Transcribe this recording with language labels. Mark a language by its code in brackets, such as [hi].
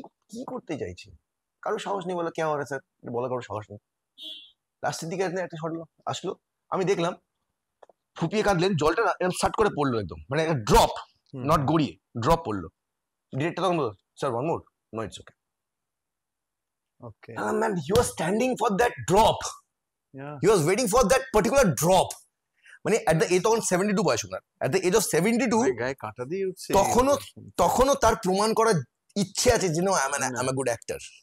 [bn] কি করতে চাইছে, কারো সাহস নেই বলে, কে আমার স্যার বলা, কারো সাহস নেই। লাস্টের দিকে একটা শট আসলো, আমি দেখলাম ফুপিয়ে কাঁদলেন, জলটা এরকম সাট করে পড়লো একদম, মানে ড্রপ, নট গড়িয়ে ড্রপ পড়লো। ডিরেক্টর তখন বলল sir [en] One more, no it's okay. Okay. Man, he was standing for that drop. Yeah. He was waiting for that particular drop. [bn] মানে [en] at the age [bn] তখন 72 বয়স ওনার, [en] at the age of 72 [bn] গায়ে কাঁটা দিয়ে উঠছে, তখনও তার প্রমাণ করার ইচ্ছে আছে যে [en] I'm a good actor.